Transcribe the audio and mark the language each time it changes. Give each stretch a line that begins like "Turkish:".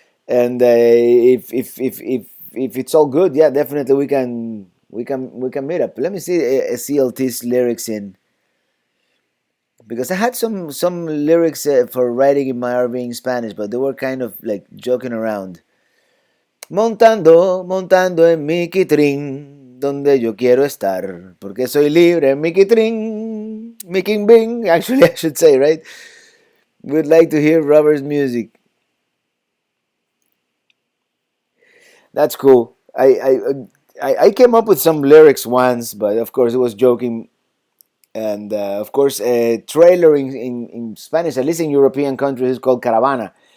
English: And if it's all good, yeah, definitely we can meet up. Let me see CLT's lyrics in because I had some lyrics for writing in my RV in Spanish, but they were kind of like joking around.
Spanish: Montando, montando en mi quitrín, donde yo quiero estar, porque soy libre en mi quitrín, mi king bing.
English: Actually, I should say, right? We'd like to hear Robert's music. That's cool. I came up with some lyrics once, but of course it was joking. And of course, trailer in Spanish, at least in European countries, is called caravana.